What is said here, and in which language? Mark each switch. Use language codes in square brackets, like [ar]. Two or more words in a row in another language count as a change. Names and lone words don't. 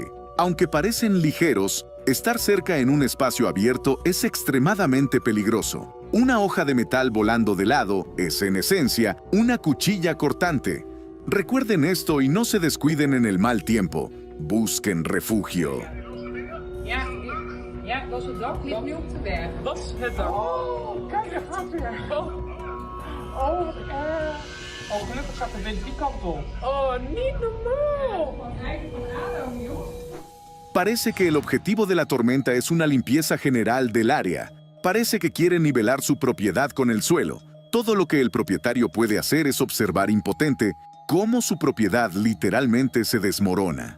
[es] Aunque parecen ligeros, estar cerca en un espacio abierto es extremadamente peligroso. Una hoja de metal volando de lado es, en esencia, una cuchilla cortante. Recuerden esto y no se descuiden en el mal tiempo. Busquen refugio. [nl] Ja, dat was het dak. Ligt nu op de berg. Dat is het dak. Oh, kijk, daar gaat weer. Oh, wat erg. Oh, gelukkig gaat de wind die kant op. Oh, niet normaal. [es] Parece que el objetivo de la tormenta es una limpieza general del área. Parece que quiere nivelar su propiedad con el suelo. Todo lo que el propietario puede hacer es observar impotente cómo su propiedad literalmente se desmorona.